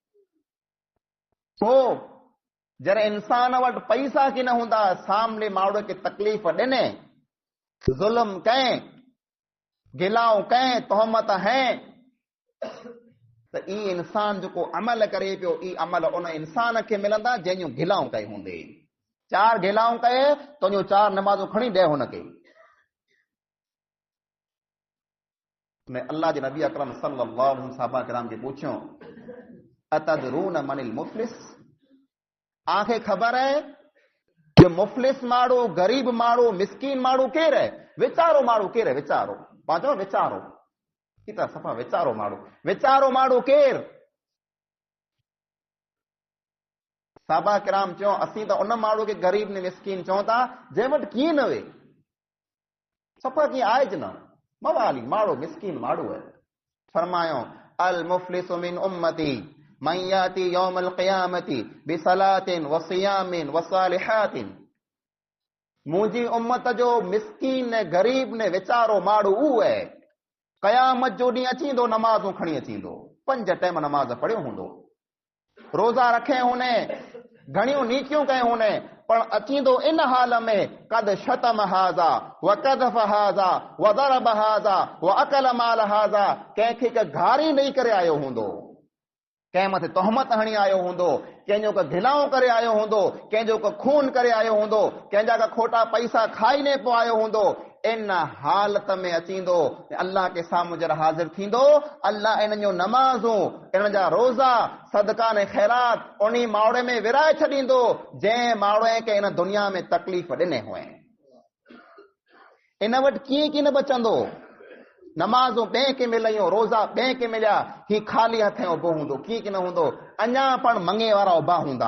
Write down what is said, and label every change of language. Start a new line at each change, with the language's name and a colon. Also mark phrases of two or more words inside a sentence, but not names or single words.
Sindhi: पोइ जॾहिं इंसान वटि पैसा की न हूंदा, सामने माण्हू खे तकलीफ़ ॾिने, ज़ुल्म कएं, गिलाऊं कएं, तोहमत हैं, त ई इंसान जेको अमल करे पियो ई अमल उन इंसान खे मिलंदा जंहिंजूं गिलाऊं कई हूंदे। 4 गिलाऊं कए तुंहिंजो 4 नमाज़ूं खणी ॾे हुनखे। ने अल्लाह जे नबी अकरम
Arabic: صلى الله عليه وسلم
Sindhi: सहाबा किराम खे पुछियो
Arabic: أتدرون من المفلس,
Sindhi: आंखे ख़बर है कि मुफ़लिस माण्हू, गरीब माण्हू, मिस्कीन माण्हू केरु है? विचारो माण्हू केरु है? विचारो पंहिंजो विचारो की त सफ़ा विचारो माण्हू, विचारो माण्हू केरु? सहाबा किराम चयो असीं त उन माण्हू खे गरीब ने मिस्कीन चऊं था जंहिं वटि कीअं न वे, सफ़ा कीअं आहे ज न, मवाली माण्हू मिस्कीन माण्हू है।
Arabic: फरमायो المفلس من أمتي من يأتي يوم القيامة بصلاة وصيام وصالحات.
Sindhi: मुंहिंजी उम्मत जो मिस्कीन ने गरीब ने विचारो माण्हू उहो है क़यामत जो ॾींहुं अचींदो, नमाज़ूं खणी अचींदो, 5 टाइम नमाज़ पढ़ियो हूंदो, रोज़ा रखे हुने, घणियूं नीतियूं कयूं हुने, पर अचींदो इन हाल में
Arabic: قد شتم هذا وقذف هذا وضرب هذا وأكل مال هذا.
Sindhi: कंहिंखे का घारी ॾेई करे आयो हूंदो, कंहिं मथे तोहमत हणी आयो हूंदो, कंहिंजो का गिलाऊं करे आयो हूंदो, कंहिंजो का खून करे आयो हूंदो, कंहिंजा का खोटा पैसा खाई ने पोइ आयो हूंदो। इन हालत में अचींदो अल्लाह के साम्हूं जॾहिं हाज़िर थींदो, अल्लाह इन जो नमाज़ूं, इन जा रोज़ा, सदका ने ख़ैरात उन मावड़े में विराए छॾींदो जंहिं मावड़े खे इन दुनिया में तकलीफ़ ॾिने हुए। इन वटि कीअं की न बचंदो, नमाज़ूं ॿिए खे मिलियूं, रोज़ा ॿिए खे मिलिया, ही ख़ाली हथ उभो हूंदो, कीअं की न हूंदो, अञा पण मंगे वारा उभा हूंदा।